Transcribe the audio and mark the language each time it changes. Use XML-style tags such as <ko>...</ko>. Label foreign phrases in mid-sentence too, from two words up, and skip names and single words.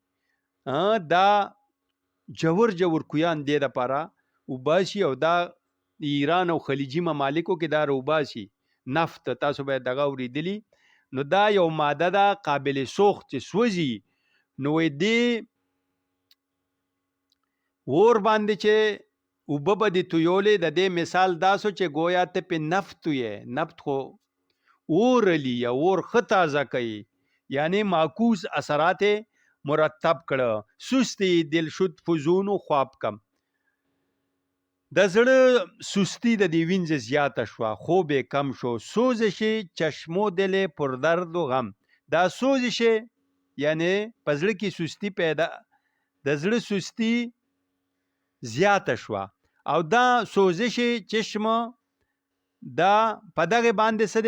<ps>دا جوور جوور کویان دې دپاره وباسي او دا ایران او خلیجي ممالکو کې دا روباسي نفت. تاسو باید دغه اورېدلي. نو دا یو ماده ده قابل سوخت چې سوځي. نو دې اور باندې چې اوبه به دې تویولې، د دې مثال دا سو چې گویا ته پې نفت تویې. نفت خو اور علی یا اور ښه تازه کوي، یعنی معکوس اثرات مرتب کړه.</ps> <fa>سستی دل شد فزون و خواب کم.</fa> <ps>د زړه سستی د دې وینځ زیاته شوه، خوب یې کم شو.</ps> <fa>سوزش چشمو دل پر درد و غم.</fa> <ps>دا سوزش یعنی په زړه کې سستی پیدا، د زړه سستی زیاته شوه او دا</ps> <fa>سوزش چشم</fa> <ps>دا په دغه باندې څه دی؟</ps>